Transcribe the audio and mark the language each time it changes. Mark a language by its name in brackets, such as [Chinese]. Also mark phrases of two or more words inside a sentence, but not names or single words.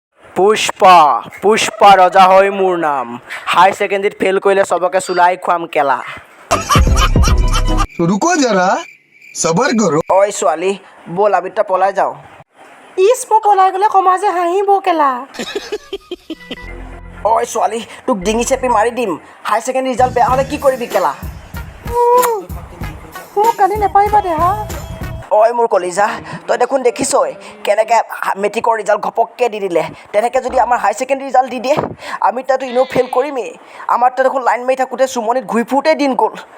[Assamese] পুষ্পা পুষ্পা ৰজা হয় মোৰ নাম [English] high secondary [Assamese] ফেইল কৰিলে চবকে চুলাই খুৱাম কেলা [Hindi] रुको जरा सबर करो [Assamese] ঐ ছোৱালী ব'ল আমি দুটা পলাই যাওঁ ইছ মই পলাই গ'লে সমাজে হাঁহিব কেলা ঐ ছোৱালী তোক ডিঙি চেপি মাৰি দিম [English] high secondary result [Assamese] বেয়া হ'লে কি কৰিবি কেলা মোক কালি নেপাৰিবা দেহা ঐ মোৰ কলিজা তই দেখোন দেখিছই কেনেকৈ মেট্ৰিকৰ ৰিজাল্ট ঘপককৈ দি দিলে তেনেকৈ যদি আমাৰ [English] high secondary result [Assamese] দি দিয়ে আমি তাতো এনেও ফেইল কৰিমেই আমাৰ তাত দেখোন লাইন মাৰি থাকোঁতে চুমনিত ঘূৰি ফুৰোঁতে দিন গ'ল